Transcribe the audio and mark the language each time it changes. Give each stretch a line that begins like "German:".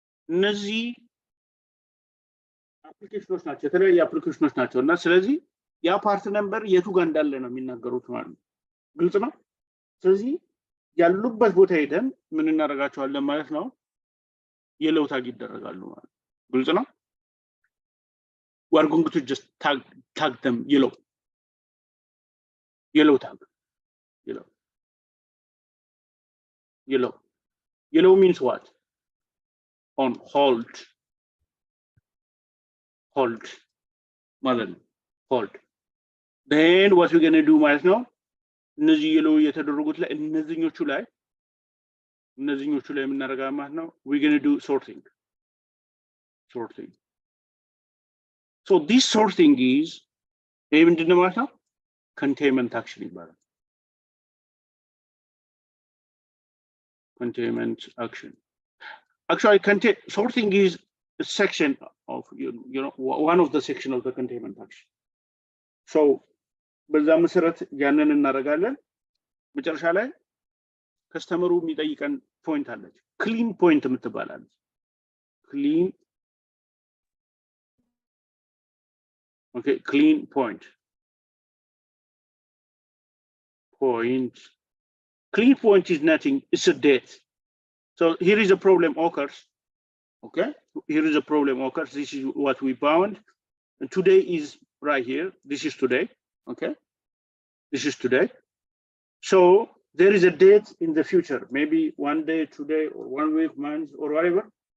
Amharic: እነዚህ አፕሊኬሽኖች ናቸው፣ የተለያዩ አፕሊኬሽኖች ናቸው እና ስለዚህ ያ ፓርት ነምበር የቱ ጋር እንዳለ ነው የሚናገሩት ማለት ነው። ግልጽ ነው። ስለዚህ ያሉበት ቦታ ሄደን ምን እናደርጋቸዋለን ማለት ነው? የለው ታግ ይደረጋሉ ማለት ነው። ግልጽ ነው።
English: we are going to just tag them yellow tag. Yellow means what? On hold
Amharic: ማለት ነው።
English: hold. Then what we're going to do
Amharic: ማለት ነው? እነዚህ የለው የተደረጉት ላይ እነዚህኞቹ ላይ የምናደርጋለን ማለት ነው።
English: we're going to do sorting. So this sorting is
Amharic: ምንድን ነው ማለት ነው?
English: containment action
Amharic: ይባላል።
English: containment action. Actually, sorting is a section of one of the section of the containment action.
Amharic: So በዛ መሰረት ያንን እናደርጋለን። መጨረሻ ላይ ከስተመሩ የሚጠይቀን ፖይንት አለች፣ ክሊን ፖይንት የምትባላለች። clean point.
English: Clean point is nothing, it's a date. So here is a problem occurs. Okay, here is a problem occurs. This is what we found, and today is right here. This is today. Okay, this is today. So there is a date in the future, maybe 1 day, 2 days, or 1 week, month, or whatever.